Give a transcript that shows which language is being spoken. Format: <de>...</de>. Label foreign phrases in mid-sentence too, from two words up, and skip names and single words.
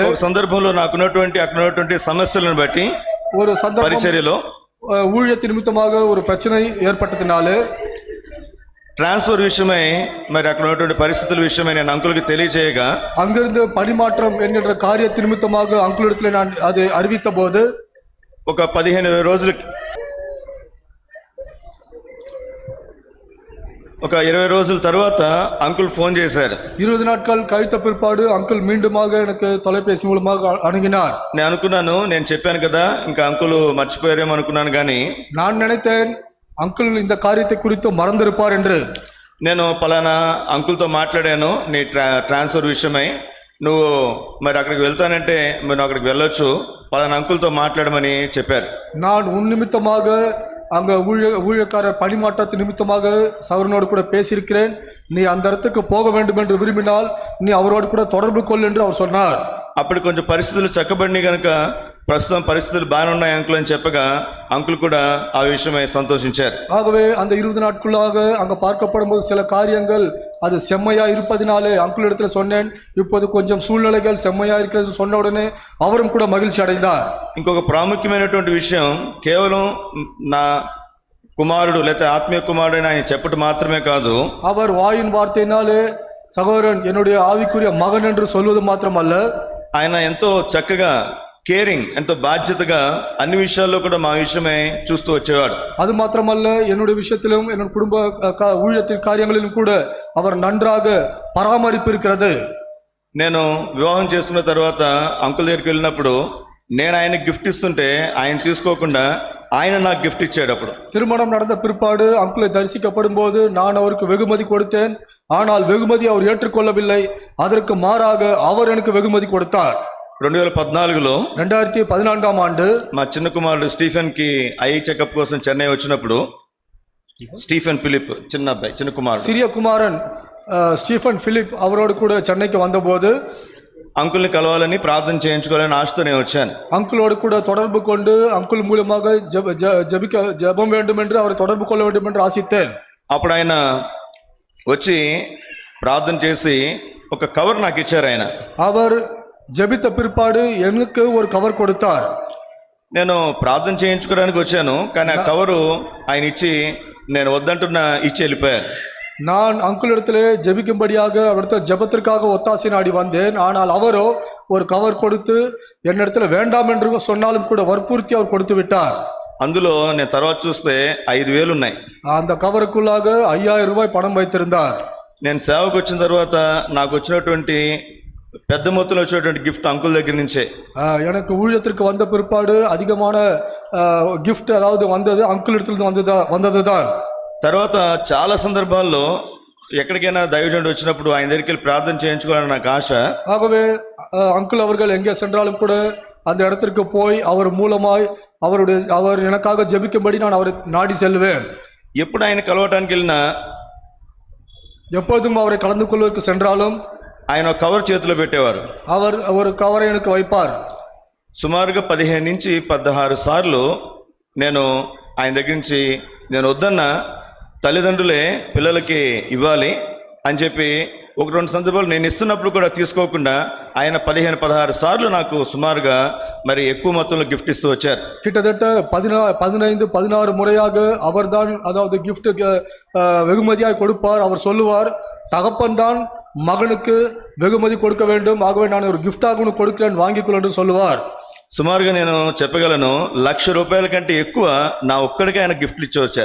<te>ఒక సందర్భంలో నాకున్నటువంటి అక్కడ ఉన్నటువంటి సమస్యలను బట్టి</te> <ta>ஒரு சந்தர்ப்பம்</ta> <te>పరిచర్యలో</te> <ta>ஊழியத்தின் நிமித்தமாக ஒரு பிரச்சனை ஏற்பட்டதினாலே</ta> <te>ట్రాన్స్ఫర్ విషయమై మరి అక్కడ ఉన్నటువంటి పరిస్థితుల విషయమై నేను అంకుల్కి తెలియజేయగా</te> <ta>அங்கிருந்து பணிமாற்றம் என்கின்ற காரியத்தின் நிமித்தமாக அங்குளிடத்தில் நான் அதை அறிவித்த போது</ta> <te>ఒక 15-20 రోజులు ఒక 20 రోజుల తర్వాత అంకుల్ ఫోన్ చేశారు.</te> <ta>20 நாட்கள் கழித்த பிற்பாடு அங்கிள் மீண்டுமாக எனக்கு தொலைபேசி மூலமாக அணுகினார்.</ta> <te>నేను అనుకున్నాను, నేను చెప్పాను కదా ఇంకా అంకుల్ మర్చిపోయారేమో అనుకున్నాను, కానీ</te> <ta>நான் நினைத்தேன் அங்கிள் இந்த காரியத்தை குறித்து மறந்திருப்பார் என்று.</ta> <te>నేను పలానా అంకుల్తో మాట్లాడాను నీ ట్రాన్స్ఫర్ విషయమై, నువ్వు మరి అక్కడికి వెళ్తానంటే మీరు అక్కడికి వెళ్ళొచ్చు, పలానా అంకుల్తో మాట్లాడమని చెప్పారు.</te> <ta>நான் உன் நிமித்தமாக அங்க ஊழியக்காரர் பணிமாற்றத்தின் நிமித்தமாக சகோதரனோடு கூட பேசியிருக்கிறேன், நீ அந்த இடத்துக்கு போக வேண்டும் என்று விரும்பினால் நீ அவரோடு கூட தொடர்பு கொள் என்று அவர் சொன்னார்.</ta> <te>అప్పుడు కొంచెం పరిస్థితులు చక్కబడినాయి కనుక ప్రస్తుతం పరిస్థితులు బాగానే ఉన్నాయి అంకుల్ అని చెప్పగా అంకుల్ కూడా ఆ విషయమై సంతోషించారు.</te> <ta>ஆகவே அந்த 20 நாட்களாக அங்க பார்க்கப்படும் போது சில காரியங்கள் அது செம்மையா இருப்பதினாலே அங்குள் இடத்துல சொன்னேன், இப்போது கொஞ்சம் சூழ்நிலைகள் செம்மையா இருக்கிறது சொன்ன உடனே அவரும் கூட மகிழ்ச்சி அடைந்தார்.</ta> <te>ఇంకొక ప్రాముఖ్యమైనటువంటి విషయం, కేవలం నా కుమారుడు లేకపోతే ఆత్మీయ కుమారుడు అని ఆయన చెప్పడం మాత్రమే కాదు,</te> <ta>அவர் வாயின் வார்த்தையினாலே சகோதரன் என்னுடைய ஆவிக்குரிய மகன் என்று சொல்வது மாத்திரமல்ல,</ta> <te>ఆయన ఎంతో చక్కగా కేరింగ్, ఎంతో బాధ్యతగా అన్ని విషయాల్లో కూడా మా విషయమై చూస్తూ వచ్చేవాడు.</te> <ta>அது மாத்திரமல்ல என்னுடைய விஷயத்திலும் என்னுடைய குடும்ப ஊழியத்தின் காரியங்களிலும் கூட அவர் நன்றாக பராமரிப்பு இருக்கிறது.</ta> <te>నేను వివాహం చేసుకున్న తర్వాత అంకుల్ దగ్గరికి వెళ్ళినప్పుడు నేను ఆయనకి గిఫ్ట్ ఇస్తుంటే ఆయన తీసుకోకుండా ఆయన నాకు గిఫ్ట్ ఇచ్చాడు. అప్పుడు</te> <ta>திருமணம் நடந்த பிற்பாடு அங்குளை தரிசிக்கப்படும் போது நான் அவருக்கு வெகுமதி கொடுத்தேன், ஆனால் வெகுமதி அவர் ஏற்றுக்கொள்ளவில்லை, அதற்கு மாறாக அவர் எனக்கு வெகுமதி கொடுத்தார்.</ta> <te>2014లో</te> <ta>2014ஆம் ஆண்டு</ta> <te>మా చిన్న కుమారుడు స్టీఫెన్ కి</te> <en>eye checkup</en> <te>కోసం చెన్నై వచ్చినప్పుడు, స్టీఫెన్ ఫిలిప్ చిన్న అబ్బాయి, చిన్న కుమారుడు,</te> <ta>சிறிய குமாரன் ஸ்டீஃபன் பிலிப் அவரோடு கூட சென்னைக்கு வந்தபோது</ta> <te>అంకుల్ని కలవాలని ప్రార్థన చేయించుకోవాలని ఆశతో నేను వచ్చాను.</te> <ta>அங்குளோடு கூட தொடர்பு கொண்டு அங்குள் மூலமாக ஜெபம் வேண்டும் என்று அவரை தொடர்பு கொள்ள வேண்டும் என்று ஆசித்தேன்.</ta> <te>అప్పుడు ఆయన వచ్చి ప్రార్థన చేసి ఒక కవర్ నాకు ఇచ్చారు. ఆయన</te> <ta>அவர் ஜெபித்த பிற்பாடு எனக்கு ஒரு கவர் கொடுத்தார்.</ta> <te>నేను ప్రార్థన చేయించుకోవడానికి వచ్చాను, కానీ ఆ కవరు ఆయన ఇచ్చి నేను వద్దంటున్నా ఇచ్చి వెళ్ళిపోయారు.</te> <ta>நான் அங்குளிடத்திலே ஜெபிக்கும்படியாக அவரிடத்தில் ஜெபத்திற்காக ஒத்தாசை நாடி வந்தேன், ஆனால் அவரோ ஒரு கவர் கொடுத்து என்னிடத்துல வேண்டாம் என்று சொன்னாலும் கூட வற்புறுத்தி அவர் கொடுத்து விட்டார்.</ta> <te>అందులో నేను తర్వాత చూస్తే 5,000 ఉన్నాయి.</te> <ta>அந்த கவருக்குள்ளாக 5000 ரூபாய் பணம் வைத்திருந்தார்.</ta> <te>నేను సేవకు వచ్చిన తర్వాత నాకు వచ్చినటువంటి పెద్ద మొత్తంలో వచ్చేటువంటి గిఫ్ట్ అంకుల్ దగ్గర నుంచే.</te> <ta>எனக்கு ஊழியத்திற்கு வந்த பிற்பாடு அதிகமான கிஃப்ட் அதாவது வந்தது அங்குள் இடத்துல வந்ததுதான்.</ta> <te>తర్వాత చాలా సందర్భాల్లో ఎక్కడికైనా దైవజనుడు వచ్చినప్పుడు ఆయన దగ్గరికి వెళ్ళి ప్రార్థన చేయించుకోవాలని నాకు ఆశ.</te> <ta>ஆகவே அங்குள் அவர்கள் எங்கே சென்றாலும் கூட அந்த இடத்திற்கு போய் அவர் மூலமாய் அவர் எனக்காக ஜெபிக்கும்படி நான் அவரை நாடி செல்வேன்.</ta> <te>ఎప్పుడు ఆయన కలవటానికి వెళ్ళినా,</te> <ta>எப்போதும் அவரை கலந்து கொள்வதற்கு சென்றாலும்</ta> <te>ఆయన ఒక కవర్ చేతిలో పెట్టేవారు.</te> <ta>அவர் ஒரு கவரை எனக்கு வைப்பார்.</ta> <te>సుమారుగా 15 నుంచి 16 సార్లు నేను ఆయన దగ్గర నుంచి నేను వద్దన్న తల్లిదండ్రులే పిల్లలకి ఇవ్వాలి అని చెప్పి 1-2 సందర్భాలు నేను ఇస్తున్నప్పుడు కూడా తీసుకోకుండా ఆయన 15-16 సార్లు నాకు సుమారుగా మరి ఎక్కువ మొత్తంలో గిఫ్ట్ ఇస్తూ వచ్చారు.</te> <ta>கிட்டத்தட்ட 15-16 முறையாக அவர்தான் அதாவது கிஃப்ட் வெகுமதியாய் கொடுப்பார். அவர் சொல்லுவார், தகப்பன் தான் மகனுக்கு வெகுமதி கொடுக்க வேண்டும், ஆகவே நான் ஒரு கிஃப்டாக உனக்கு கொடுக்கிறேன், வாங்கிக்கொள் என்று சொல்லுவார்.</ta> <te>సుమారుగా నేను చెప్పగలను 1,00,000 రూపాయల కంటే ఎక్కువ నా ఒక్కడికే ఆయన గిఫ్ట్లు ఇచ్చి వచ్చారు.</te>